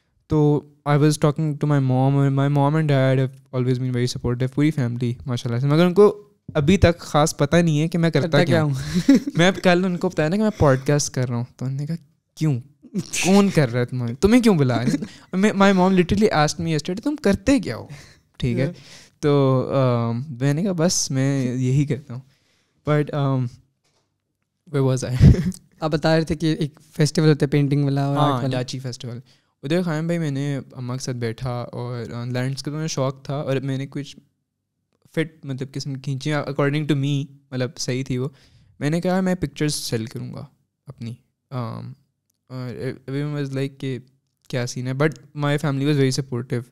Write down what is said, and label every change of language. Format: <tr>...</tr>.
<ur>تو</ur> <en>I was talking to my mom and dad have always been very supportive,</en> <ur>پوری family ماشاء اللہ سے, مگر ان کو ابھی تک خاص پتہ نہیں ہے کہ میں کرتا کیا ہوں. میں کل ان کو بتایا نا کہ میں پوڈ کاسٹ کر رہا ہوں, تو انہوں نے کہا کیوں, کون کر رہا ہے تمہیں کیوں بلا رہے.</ur> <en>my mom literally asked me yesterday</en> <ur>تم کرتے کیا ہو. ٹھیک ہے, تو میں نے کہا بس میں یہی کرتا ہوں.</ur> <en>But where was I?</en> <ur>آپ بتا رہے تھے کہ ایک فیسٹیول ہوتا ہے پینٹنگ والا, ہاں ڈاچی فیسٹیول. ادھر خیام بھائی میں نے اماں کے ساتھ بیٹھا, اور لینڈس کا تو مجھے شوق تھا, اور میں نے کچھ فٹ مطلب قسم کھینچی اکارڈنگ ٹو می, مطلب صحیح تھی وہ. میں نے کہا میں پکچرز سیل کروں گا اپنی, اور ایوری ون واز لائک کہ کیا سین ہے,</ur> <en>But my family was very supportive.</en>